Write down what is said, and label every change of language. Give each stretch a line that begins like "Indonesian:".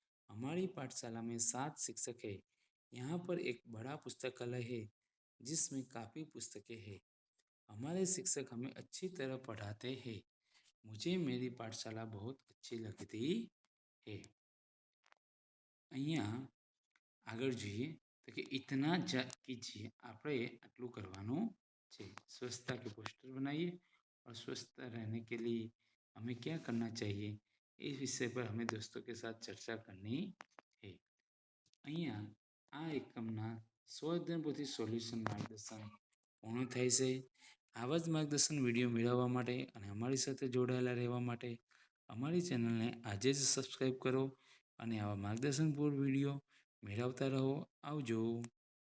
Hindi: हमारी पाठशाला में 7 शिक्षक है. यहाँ पर एक बड़ा पुस्तकालय है जिसमें काफ़ी पुस्तकें हैं. हमारे शिक्षक हमें अच्छी तरह पढ़ाते हैं. मुझे मेरी पाठशाला बहुत अच्छी लगती है.
Gujarati: અહીંયા આગળ જોઈએ તો કે
Hindi: इतना कीजिए,
Gujarati: આપણે આટલું કરવાનું છે.
Hindi: સ્વચ્છતા के पोस्टर बनाइए और स्वस्थ रहने के लिए हमें क्या करना चाहिए, इस विषय पर हमें दोस्तों के साथ चर्चा करनी है.
Gujarati: અહીંયા આ એકમના સ્વઅધ્યયન પોથી સોલ્યુશન માર્ગદર્શન પૂર્ણ થાય છે. આવા જ માર્ગદર્શન વિડીયો મેળવવા માટે અને અમારી સાથે જોડાયેલા રહેવા માટે અમારી ચેનલને આજે જ સબસ્ક્રાઈબ કરો અને આવા માર્ગદર્શનપૂર્ણ વિડીયો મેળવતા રહો. આવજો.